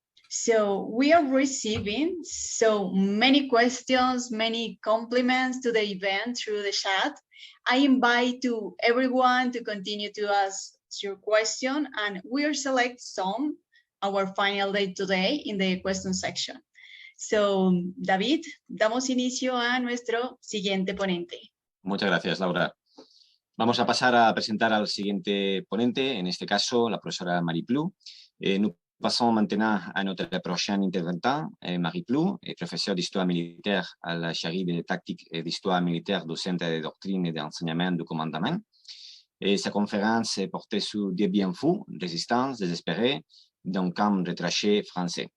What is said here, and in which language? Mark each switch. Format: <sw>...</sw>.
<en>So we are receiving so many questions, many compliments to the event through the chat. I invite to everyone to continue to ask your question, and we'll select some, our final day today, in the question section.</en> <es>So, David, damos inicio a nuestro siguiente ponente. Muchas gracias, Laura. Vamos a pasar a presentar al siguiente ponente, en este caso, la profesora Marie Ploux.</es> <fr>Nous passons maintenant à notre prochain intervenant, Marie Ploux, professeure d'histoire militaire à la chaire de tactique et d'histoire militaire du Centre de doctrine et d'enseignement du commandement. Et sa conférence est portée sur des biens fous, résistance désespérée d'un camp retranché français.</fr>